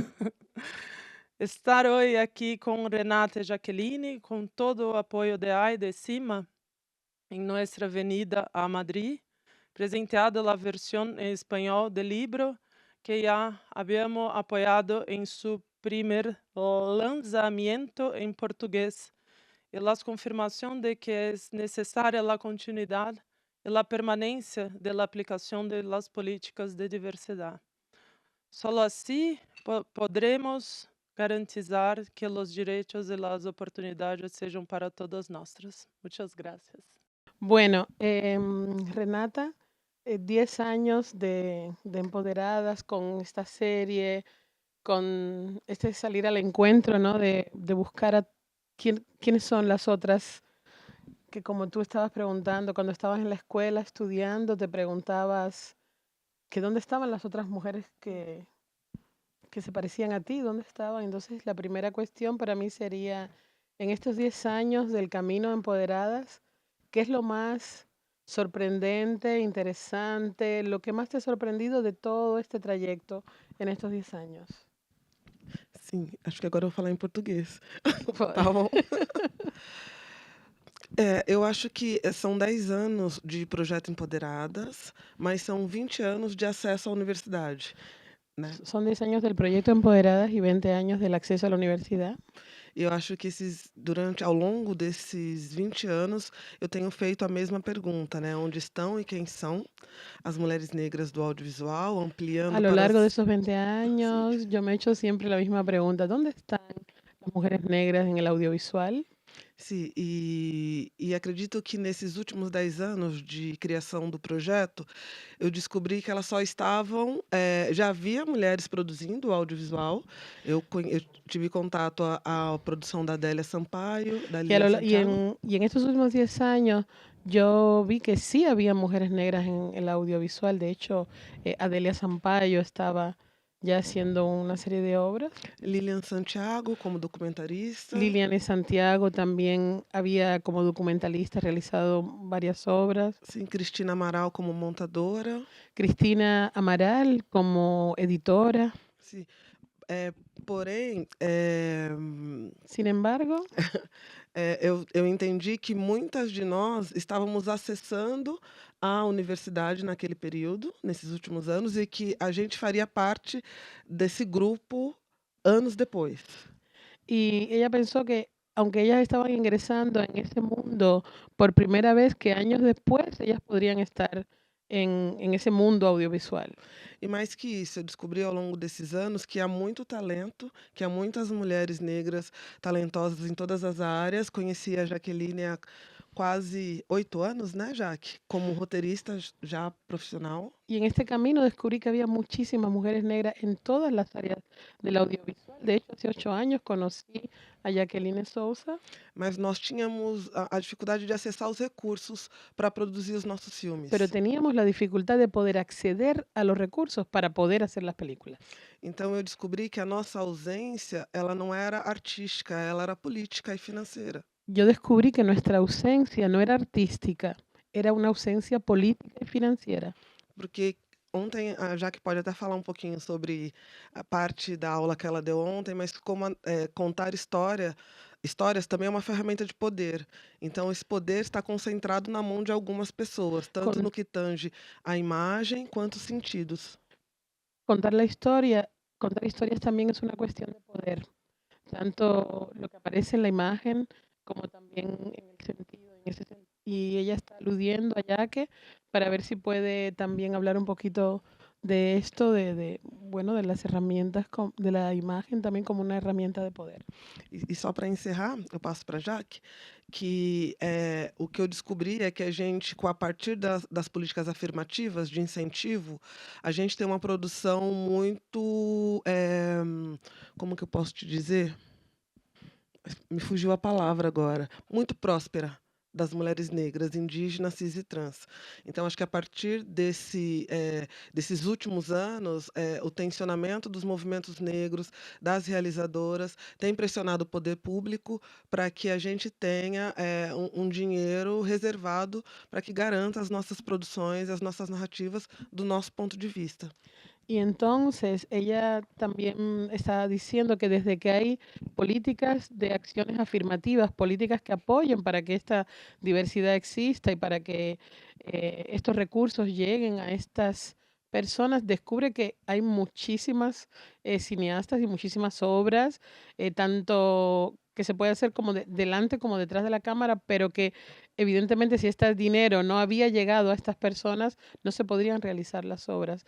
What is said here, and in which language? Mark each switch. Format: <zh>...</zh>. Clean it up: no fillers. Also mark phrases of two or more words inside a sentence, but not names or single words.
<pt>Estar hoje aqui com Renata e Jaqueline, com todo o apoio de AI de CIMA, em nossa avenida a Madrid, presenteada a versão em espanhol do livro que já havíamos apoiado em seu primeiro lançamento em português, e a confirmação de que é necessária a continuidade e a permanência da aplicação das políticas de diversidade. Só assim</pt> <es>podremos garantizar</es> <pt>que os direitos e as oportunidades sejam para todas nós.</pt> <es>Muchas gracias. Bueno, Renata, 10 años de Empoderadas con esta serie, con este salir al encuentro, ¿no? De buscar a quiénes son las otras, que como tú estabas preguntando, cuando estabas en la escuela estudiando, te preguntabas que dónde estaban las otras mujeres que se parecían a ti, dónde estaban. Entonces, la primera cuestión para mí sería, en estos 10 años del camino Empoderadas, ¿qué es lo más sorprendente, interesante, lo que más te ha sorprendido de todo este trayecto en estos 10 años?</es> <pt>Sim, acho que agora eu vou falar em português. Foi. Tá bom? Eu acho que são 10 anos de projeto Empoderadas, mas são 20 anos de acesso à universidade, né.</pt> <es>Son 10 años del proyecto Empoderadas y 20 años del acceso a la universidad.</es> <pt>E eu acho que ao longo desses 20 anos, eu tenho feito a mesma pergunta, né, onde estão e quem são as mulheres negras do audiovisual,</pt> <es>A</es> <pt>ampliando</pt> <es>lo para largo de</es> <pt>as</pt> <es>esos 20</es> <pt>sim.</pt> <es>años, yo me he hecho siempre la misma pregunta, ¿dónde están las mujeres negras en el audiovisual?</es> <pt>Sim, e acredito que nesses últimos 10 anos de criação do projeto, eu descobri que elas só estavam já havia mulheres produzindo audiovisual, eu tive contato à produção da Adélia Sampaio, da</pt> <es>Y,</es> <pt>Lilian Santiago.</pt> <es>y en estos últimos 10 años yo vi que sí había mujeres negras en el audiovisual. De hecho, Adelia Sampaio estaba ya haciendo una serie de obras. Lilian Santiago como documentarista. Lilian Santiago también había como documentalista realizado varias obras.</es> <pt>Sim, Cristina Amaral como montadora.</pt> <es>Cristina Amaral como editora.</es> <pt>Sim. Porém,</pt> <es>Sin embargo,</es> <pt>eu entendi que muitas de nós estávamos acessando a universidade naquele período, nesses últimos anos, e que a gente faria parte desse grupo anos depois.</pt> <es>y ella pensó que aunque ellas estaban ingresando en ese mundo por primera vez, que años después ellas podrían estar en ese mundo audiovisual.</es> <pt>E mais que isso, eu descobri ao longo desses anos que há muito talento, que há muitas mulheres negras talentosas em todas as áreas. Conheci a Jaqueline há quase 8 anos, né, Jaque? Como roteirista já profissional.</pt> <es>Y en este camino descubrí que había muchísimas mujeres negras en todas las áreas del audiovisual. De hecho, hace 8 años conocí a Jacqueline Souza,</es> <pt>Mas nós tínhamos a dificuldade de acessar os recursos para produzir os nossos filmes.</pt> <es>pero teníamos la dificultad de poder acceder a los recursos para poder hacer las películas.</es> <pt>Então eu descobri que a nossa ausência, ela não era artística, ela era política e financeira.</pt> <es>Yo descubrí que nuestra ausencia no era artística, era una ausencia política y financiera.</es> <pt>Porque ontem, a Jaque pode até falar um pouquinho sobre a parte da aula que ela deu ontem, mas como contar histórias também é uma ferramenta de poder. Então esse poder está concentrado na mão de algumas pessoas, tanto</pt> <es>Con-</es> <pt>no que tange a imagem quanto os sentidos.</pt> <es>Contar historias también es una cuestión de poder, tanto lo que aparece en la imagen como también en el sentido, y ella está aludiendo a Yaque para ver si puede también hablar un poquito de esto, bueno, de las herramientas de la imagen también como una herramienta de poder.</es> <pt>E só para encerrar, eu passo para a Jaque, que o que eu descobri é que a gente, a partir das políticas afirmativas de incentivo, a gente tem uma produção muito, como que eu posso te dizer? Me fugiu a palavra agora. Muito próspera das mulheres negras, indígenas, cis e trans. Então, acho que a partir desses últimos anos, o tensionamento dos movimentos negros, das realizadoras, tem pressionado o poder público para que a gente tenha um dinheiro reservado para que garanta as nossas produções, as nossas narrativas do nosso ponto de vista.</pt> <es>Y entonces ella también está diciendo que desde que hay políticas de acciones afirmativas, políticas que apoyen para que esta diversidad exista y para que estos recursos lleguen a estas personas, descubre que hay muchísimas cineastas y muchísimas obras, tanto que se puede hacer como delante como detrás de la cámara, pero que evidentemente si este dinero no había llegado a estas personas, no se podrían realizar las obras.</es>